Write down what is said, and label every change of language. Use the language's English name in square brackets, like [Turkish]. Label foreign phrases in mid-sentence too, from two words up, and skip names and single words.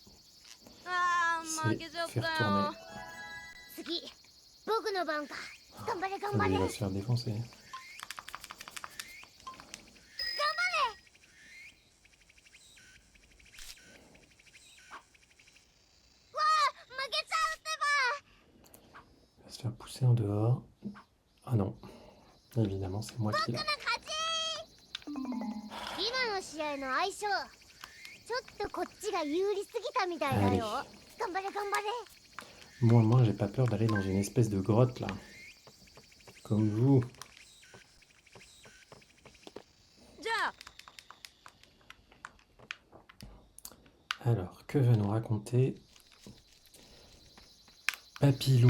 [Japanese] あー負 [French] C'est [Japanese] けちゃっ [French] fait [Japanese] た [French] retourner. [Japanese] よ。次僕の番か。頑張れ頑 [French] Ah [Japanese] 張 [French] oui, [Japanese] れ。 [French] il va se faire défoncer. [Japanese] 負けちゃうってば。 [French] Il va se faire pousser en dehors. Ah non. Évidemment, c'est moi qui l'ai. [Japanese] 勝ち。今の試合の相性ちょっとこっちが有利すぎたみたいだよ。 [French] Allez. [Japanese] 頑張れ頑張れ。 [French] Moi, j'ai pas peur d'aller dans une espèce de grotte là. Comme vous. [Japanese] じゃあ [French] Alors, que va nous raconter Papilou?